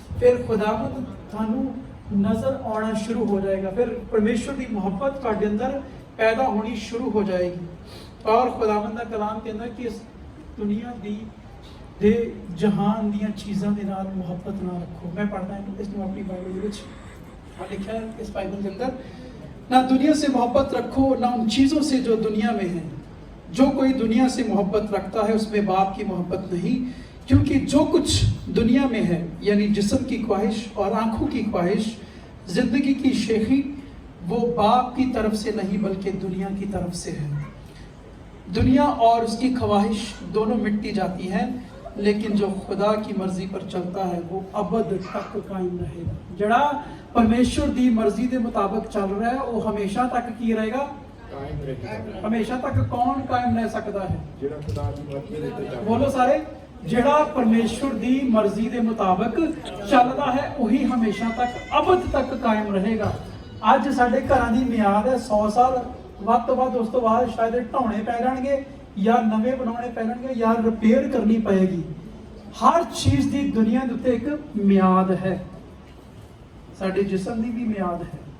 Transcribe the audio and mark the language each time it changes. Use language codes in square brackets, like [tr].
[pa] ਫਿਰ ਖੁਦਾਵੰਦ ਤੁਹਾਨੂੰ ਨਜ਼ਰ ਆਉਣਾ ਸ਼ੁਰੂ ਹੋ ਜਾਏਗਾ। ਫਿਰ ਪਰਮੇਸ਼ਵਰ ਦੀ ਮੁਹੱਬਤ ਤੁਹਾਡੇ ਅੰਦਰ ਪੈਦਾ ਹੋਣੀ ਸ਼ੁਰੂ ਹੋ ਜਾਏਗੀ। ਔਰ ਖੁਦਾਵੰਦ ਦਾ ਕਲਾਮ ਕਹਿੰਦਾ ਕਿ ਇਸ ਦੁਨੀਆ ਦੇ ਜਹਾਨ ਦੀਆਂ ਚੀਜ਼ਾਂ ਦੇ ਨਾਲ ਮੁਹੱਬਤ ਨਾ ਰੱਖੋ। ਮੈਂ ਪੜ੍ਹਦਾ ਹਾਂ ਇਸ ਨੂੰ ਆਪਣੀ ਬਾਈਬਲ ਦੇ ਵਿੱਚ [hi] लिखा है इस बाइबल के अंदर, ना दुनिया से मोहब्बत रखो ना उन चीज़ों से जो दुनिया में है। जो कोई दुनिया से मोहब्बत रखता है उसमें बाप की मोहब्बत नहीं, क्योंकि जो कुछ दुनिया में है यानी जिस्म की ख्वाहिश और आंखों की ख्वाहिश, जिंदगी की शेखी, वो बाप की तरफ से नहीं बल्कि दुनिया की तरफ से है। दुनिया और उसकी ख्वाहिश दोनों मिटती जाती हैं, लेकिन जो खुदा की मर्जी पर चलता है वो अबद तक कायम रहेगा। जड़ा परमेश्वर की मर्जी के मुताबिक चल रहा है वो हमेशा तक की रहेगा, [pa] ਕਾਇਮ ਰਹੇਗਾ। [hi] हमेशा तक कौन कायम रह सकता है? [pa] ਜਿਹੜਾ ਖੁਦਾ ਦੀ ਮਰਜ਼ੀ ਦੇ ਤੇ ਚੱਲਦਾ। [hi] बोलो सारे, जड़ा परमेश्वर की मर्जी के मुताबिक चलता है वही हमेशा तक अबद तक कायम रहेगा। [pa] ਅੱਜ ਸਾਡੇ ਘਰਾਂ ਦੀ ਮਿਆਦ ਹੈ 100 ਸਾਲ, ਵੱਧ ਤੋਂ ਵੱਧ ਉਸ ਤੋਂ ਬਾਅਦ ਸ਼ਾਇਦ ਢਾਉਣੇ ਪੈ ਜਾਣਗੇ ਜਾਂ ਨਵੇਂ ਬਣਾਉਣੇ ਪੈ ਜਾਣਗੇ ਜਾਂ ਰਿਪੇਅਰ ਕਰਨੀ ਪਏਗੀ। ਹਰ ਚੀਜ਼ ਦੀ ਦੁਨੀਆ ਦੇ ਉੱਤੇ ਇੱਕ ਮਿਆਦ ਹੈ, ਸਾਡੇ ਜਿਸਮ ਦੀ ਵੀ ਮਿਆਦ ਹੈ।